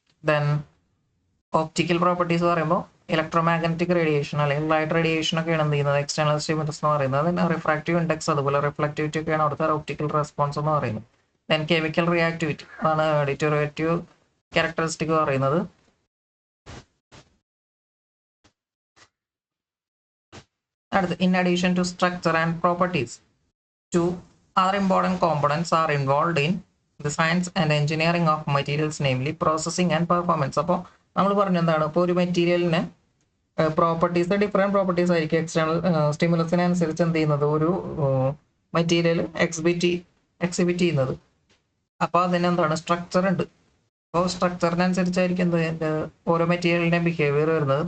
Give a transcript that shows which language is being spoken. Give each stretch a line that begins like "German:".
Malayalam: Then optical properties പറയുമ്പോൾ electro magnetic radiation അല്ലെങ്കിൽ light radiation ഒക്കെയാണ് എന്ത് ചെയ്യുന്നത് എക്സ്റ്റേണൽ സ്റ്റിമുലസ് എന്ന് പറയുന്നത്. ദെൻ റിഫ്രാക്റ്റീവ് ഇൻഡെക്സ് അതുപോലെ റിഫ്ലക്റ്റിവിറ്റി ഒക്കെയാണ് അവിടുത്തെ ഓപ്റ്റിക്കൽ റെസ്പോൺസ് എന്ന് പറയുന്നത്. ദെൻ കെമിക്കൽ റിയാക്ടിവിറ്റി ആണ് ഡിറ്റോറേറ്റീവ് ക്യാരക്ടറിസ്റ്റിക് പറയുന്നത്. അടുത്ത്
English: In addition to structure and properties, two other important components are involved in the science and engineering of materials, namely processing and performance.
Malayalam: അപ്പോൾ നമ്മൾ പറഞ്ഞ എന്താണ്, ഇപ്പോൾ ഒരു മെറ്റീരിയലിന് പ്രോപ്പർട്ടീസ് ഡിഫറെൻറ്റ് പ്രോപ്പർട്ടീസ് ആയിരിക്കും എക്സ്റ്റേണൽ സ്റ്റിമുലസിനനുസരിച്ച് എന്ത് ചെയ്യുന്നത് ഒരു മെറ്റീരിയൽ എക്സിബിറ്റ് ചെയ്യുന്നത്. അപ്പോൾ അതിനെന്താണ് സ്ട്രക്ചർ ഉണ്ട്. അപ്പോൾ സ്ട്രക്ചറിനനുസരിച്ചായിരിക്കും എന്ത് ഓരോ മെറ്റീരിയലിൻ്റെ ബിഹേവിയർ വരുന്നത്.